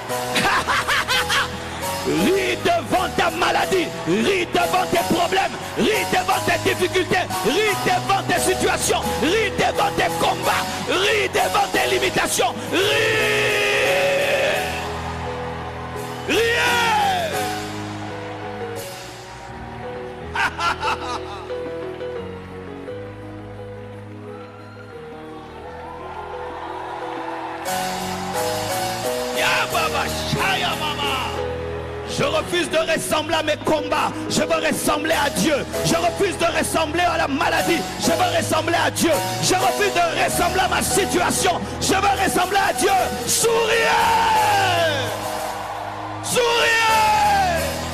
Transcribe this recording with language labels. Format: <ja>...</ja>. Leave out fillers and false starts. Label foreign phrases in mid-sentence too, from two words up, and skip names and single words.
<fr>Ris devant ta maladie, ris devant tes problèmes, ris devant tes difficultés, ris devant tes situations, ris devant tes combats, ris devant tes limitations, riez. Ya baba shaya mama. Je refuse de ressembler à mes combats. Je veux ressembler à Dieu. Je refuse de ressembler à la maladie. Je veux ressembler à Dieu. Je refuse de ressembler à ma situation. Je veux ressembler à Dieu. Souriez. Souriez.</fr>